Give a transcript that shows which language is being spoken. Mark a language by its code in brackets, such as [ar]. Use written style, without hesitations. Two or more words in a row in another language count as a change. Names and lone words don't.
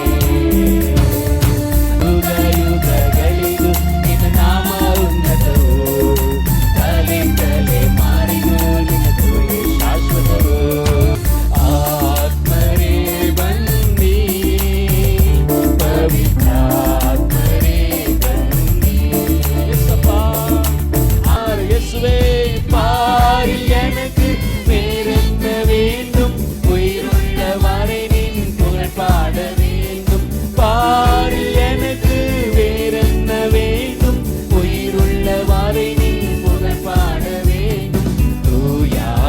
[kn] ಯುಗ ಯುಗಗಳಿಗೂ ನಿನ್ನ ನಾಮ ಉನ್ನತವು. ತಲೆ ತಲೆ ಮಾರಿಗೂ ನಿನ್ನ ಕೃಪೆ ಶಾಶ್ವತವು. ಆತ್ಮರೇ ಬನ್ನಿ, ಪವಿತ್ರಾತ್ಮರೇ ಬನ್ನಿ. [ta] ಯೇಸಪ್ಪಾ இயேசுவே பாரில் எனக்கு வேறென்ன வேண்டும்? உயிருள்ள வரை நின் புகழ் பாட வேண்டும். பாரில் எனக்கு வேறென்ன வேண்டும்? உயிருள்ள வரை நின் புகழ் பாட வேண்டும்.